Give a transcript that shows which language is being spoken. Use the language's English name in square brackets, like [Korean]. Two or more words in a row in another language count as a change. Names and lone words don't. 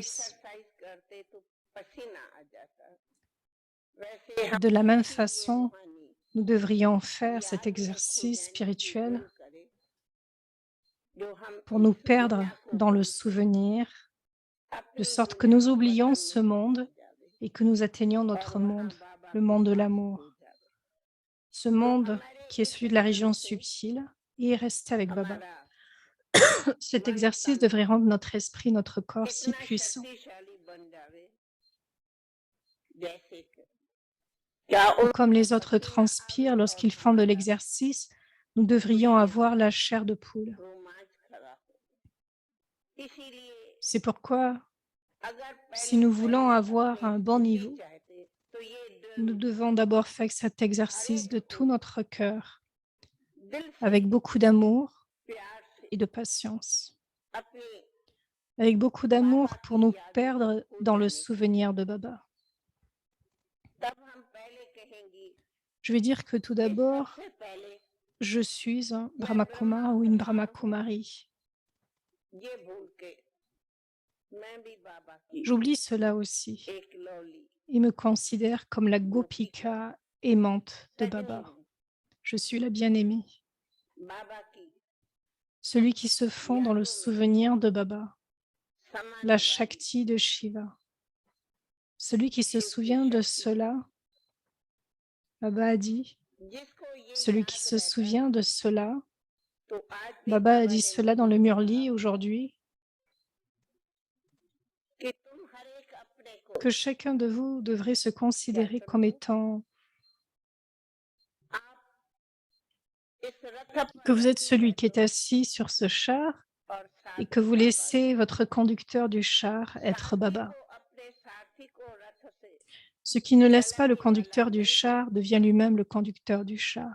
[Hindi] एक्सरसाइज करते तो पसीना आ जाता वैसे हम [French] De la même [Hindi] ये [French] façon, [Hindi] रूहानी [French] nous devrions faire [Hindi] याद [French] cet [Hindi] रखो [French] exercice [Hindi] जैसे [French] spirituel [Hindi] ड्रिल करे जो हम [French] pour nous [Hindi] इस [French] perdre [Hindi] दुनिया को [French] dans le [Hindi] भूल के [French] souvenir, de [Hindi] अपनी [French] sorte que [Hindi] दुनिया [French] nous [Hindi] का [French] oublions [Hindi] वतन [French] ce [Hindi] में [French] monde [Hindi] पहुंच जावे [French] et que nous atteignions [Hindi] और [French] notre [Hindi] वहाँ [French] monde, [Hindi] बाबा [French] le [Hindi] के [French] monde de [Hindi] पास [French] l'amour. [Hindi] हो जावे [French] Ce [Hindi] तो [French] monde [Hindi] हमारे [French] qui est [Hindi] इस [French] celui de la région [Hindi] ड्रिल से [French] subtile et rester avec Baba. [Hindi] हमारा [French] Cet [Hindi] मन [French] exercice [Hindi] तन [French] devrait rendre notre esprit, notre corps si [Hindi] इतना [French] puissant. [Hindi] शक्तिशाली बन जावे जैसे कि क्या [French] Ou [Hindi] उन [French] comme les autres [Hindi] पसीना [French] transpirent [Hindi] आवे और [French] lorsqu'ils font de [Hindi] हमारा [French] l'exercice, nous devrions avoir la chair de poule. [Hindi] रोमांच खड़ा हो इसीलिए [French] C'est pourquoi, [Hindi] अगर [French] si [Hindi] पहले [French] nous voulons [Hindi] पहले [French] avoir [Hindi] अपने [French] un bon [Hindi] खुशी [French] niveau, [Hindi] चाहते तो ये [French] nous [Hindi] ड्रिल [French] devons d'abord faire cet exercice de tout notre cœur, [Hindi] दिल से [French] avec beaucoup d'amour [Hindi] प्यार से [French] et de patience. [Hindi] अपनी [French] Avec beaucoup d'amour [Hindi] बाबा [French] pour [Hindi] की [French] nous [Hindi] यादों [French] perdre [Hindi] में खो [French] dans le [Hindi] जाने के [French] souvenir de Baba. [Hindi] तब हम पहले कहेंगे [French] Je vais dire que tout [Hindi] कि [French] d'abord, [Hindi] सबसे पहले [French] je suis un [Hindi] मैं [French] Brahma [Hindi] ब्रह्मा [French] Kumar ou une [Hindi] कुमार [French] Brahma [Hindi] हूँ [French] Kumari. [Hindi] ये भूल के मैं भी बाबा की [French] J'oublie cela aussi [Hindi] एक लौली [French] et me considère comme la [Hindi] गोपिका [French] Gopika aimante de [Hindi] सजनी [French] Baba. [Hindi] हूँ [French] Je suis la bien-aimée, [Hindi] बाबा की [French] celui qui se fond dans le [Hindi] यादों में [French] souvenir de Baba, [Hindi] समाने [French] la [Hindi] वाली [French] Shakti de Shiva. Celui qui se [Hindi] शिव की [French] souvient de [Hindi] शक्ति [French] cela, Baba a dit, [Hindi] जिसको ये [French] celui qui [Hindi] याद [French] se [Hindi] रहता [French] souvient de cela, [Hindi] तो आज भी [French] Baba a [Hindi] बाबा [French] dit [Hindi] ने [French] cela dans le [Hindi] मुझे कहा [French] Murli aujourd'hui, [Hindi] कि तुम हर एक अपने को [French] que chacun de vous devrait se [Hindi] क्या [French] considérer comme [Hindi] समझो [French] étant que vous êtes celui qui est assis sur ce char et que vous laissez votre conducteur du char être Baba. Ce qui ne laisse pas le conducteur du char devient lui-même le conducteur du char.